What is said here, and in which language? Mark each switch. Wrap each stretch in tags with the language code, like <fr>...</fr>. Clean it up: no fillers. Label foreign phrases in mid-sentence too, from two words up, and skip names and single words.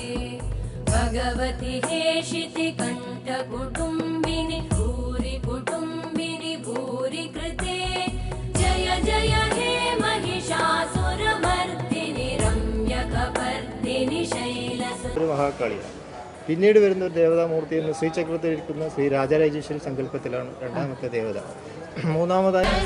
<sa>भगवति हेशिति कण्ठकुटुम्बिनि भूरि कुटुम्बिनि भूरि कृते जय जय हे महिषासुरमर्दिनि रम्यकपर्दिनि शैलसुते.</sa> <ml>മഹാകാളിയാണ്. പിന്നീട് വരുന്ന ഒരു ദേവതാമൂർത്തി എന്ന് ശ്രീചക്രത്തിലിരിക്കുന്ന ശ്രീ രാജരാജേശ്വരി സങ്കല്പത്തിലാണ് രണ്ടാമത്തെ ദേവത. മൂന്നാമതായി</ml>